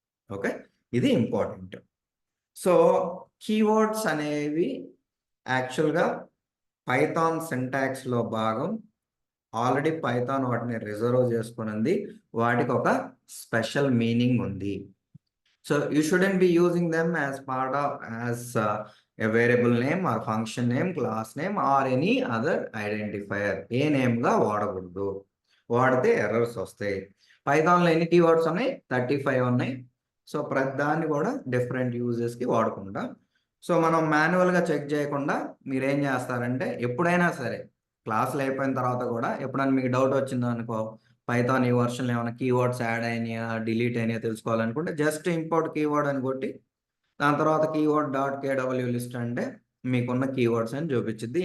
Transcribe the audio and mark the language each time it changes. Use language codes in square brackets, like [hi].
[te] Okay, ఇది important. So keywords అనేవి యాక్చువల్గా పైథాన్ సింటాక్స్లో భాగం. ఆల్రెడీ పైథాన్ వాటిని రిజర్వ్ చేసుకున్నది, వాటికి ఒక స్పెషల్ మీనింగ్ ఉంది. [en] So you shouldn't be using them as part of a variable name or function name, class name or any other identifier. [te] ఏ నేమ్గా వాడకూడదు, వాడితే ఎర్రర్స్ వస్తాయి. పైథాన్లో ఎన్ని కీవర్డ్స్ ఉన్నాయి, 35 ఉన్నాయి. సో ప్రతి దాన్ని కూడా డిఫరెంట్ యూజెస్కి వాడుకుంటాం. సో మనం మాన్యువల్గా చెక్ చేయకుండా మీరు ఏం చేస్తారంటే, ఎప్పుడైనా సరే క్లాసులు అయిపోయిన తర్వాత కూడా ఎప్పుడైనా మీకు డౌట్ వచ్చిందో అనుకో, పైథాన్ ఈ వర్షన్లో ఏమైనా కీవర్డ్స్ యాడ్ అయినాయా, డిలీట్ అయినాయా తెలుసుకోవాలనుకుంటే జస్ట్ ఇంపోర్ట్ కీవర్డ్ అని కొట్టి దాని తర్వాత కీవర్డ్ డాట్ కేడబ్ల్యూ లిస్ట్ అంటే మీకున్న కీవర్డ్స్ అని చూపించింది.